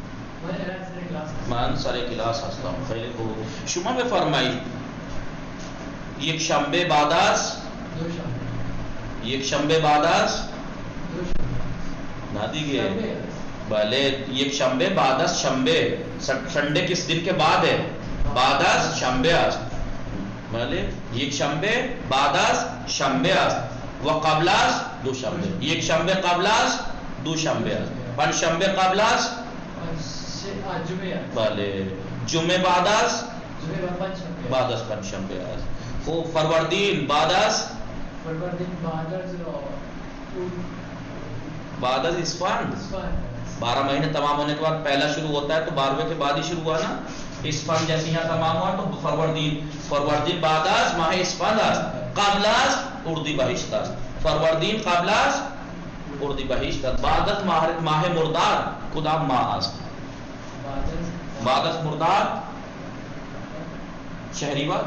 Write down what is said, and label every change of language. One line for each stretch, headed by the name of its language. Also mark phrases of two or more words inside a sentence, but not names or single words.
Persian: من سر کلاس هستم. خیلی خوب. شما بفرمایید یک شنبه بعد از یک شنبه بعد از نه دیگه بله یک شنبه بعد از شنبه.
Urdu: سنڈے کس دن کے بعد ہے؟
Persian: بعد از شنبه است. بله یک شنبه بعد از شنبه است و قبل از دوشنبه. یک شنبه قبل از دوشنبه است. پنج شنبه قبل از بله جمعه بعد از پنج شنبه است. خوب. فروردین بعد از اسفند.
Urdu: 12 مہینے تمام ہونے کے بعد پہلا شروع ہوتا ہے تو 12ویں کے بعد ہی شروع ہوا نا.
Persian: اسفند
Urdu: جیسے یہاں تمام ہوا تو
Persian: فروردین بعد از ماہ اسفند است قبل از اردی بہشت است. فروردین قبل از اردی بہشت است. بعد از ماہ مرداد کدام ماہ است؟ بعد از مرداد شہریور.